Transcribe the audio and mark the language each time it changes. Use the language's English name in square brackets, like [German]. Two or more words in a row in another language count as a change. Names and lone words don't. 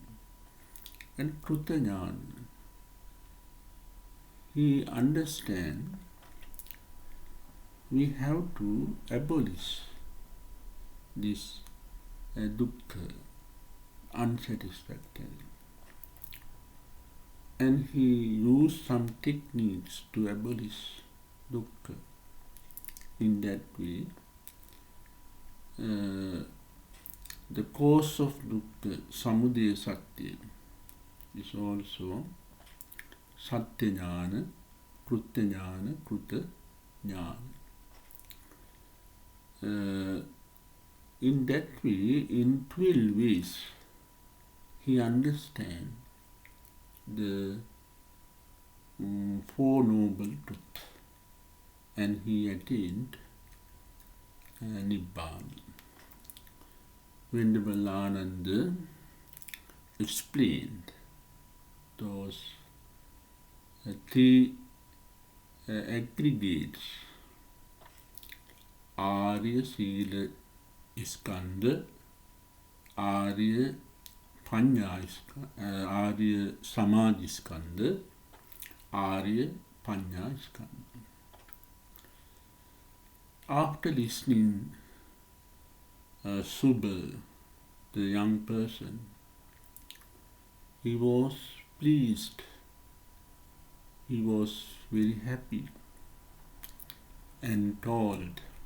[English] And Krutajnana, he understands we have to abolish this dukkha, unsatisfactory. And he used some techniques to abolish dukkha. In that way, the cause of dukkha, [Sanskrit] samudaya satya, [English] is also [Sanskrit] Satyajnana, Krutyajnana, Krutajnana. [English] In that way, in 12 ways, he understands the Four Noble Truths and he attained nibbana. Venerable Ananda explained those three aggregates: [Sanskrit] Arya Sila Skandha, Arya Panya Arya Samadhi Skandha, Arya Panya Skandha. [English] After listening Subha, the young person, he was pleased, he was very happy and told